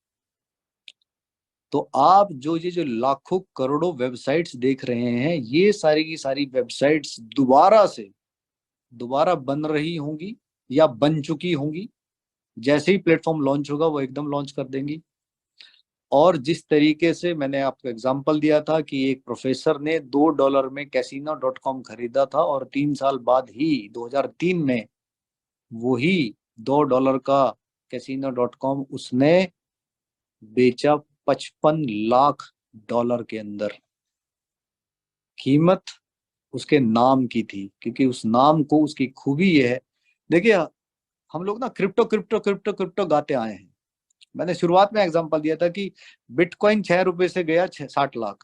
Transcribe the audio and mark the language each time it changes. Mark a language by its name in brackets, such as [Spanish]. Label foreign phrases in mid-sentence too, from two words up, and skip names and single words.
[Hindi] तो आप जो लाखों करोड़ों वेबसाइट्स देख रहे हैं, ये सारी की सारी वेबसाइट्स दोबारा बन रही होंगी या बन चुकी होंगी। जैसे ही [English] platform launch [Hindi] होगा वो एकदम लॉन्च कर देंगी। और जिस तरीके से मैंने आपको एग्जांपल दिया था कि एक प्रोफेसर ने $2 में casino.com खरीदा था और 3 साल बाद ही 2003 में वही $2 का casino.com उसने बेचा $55 लाख के अंदर। कीमत उसके नाम की थी, क्योंकि उस नाम को, उसकी खूबी ये है। देखिए, हम लोग ना [English] crypto crypto crypto crypto [Hindi] गाते आए हैं। मैंने शुरुआत में एग्जांपल दिया था कि बिटकॉइन ₹6 से गया 60 लाख।